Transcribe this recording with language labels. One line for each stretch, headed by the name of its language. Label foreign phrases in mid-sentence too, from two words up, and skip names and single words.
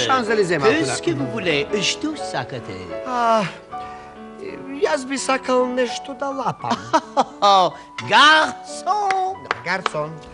French: Champs-Élysées, Qu'est-ce que vous voulez?
Macedonian: Što sakate? Jaz bi sakal nešto da lapam.
French: Garçon! Garcon.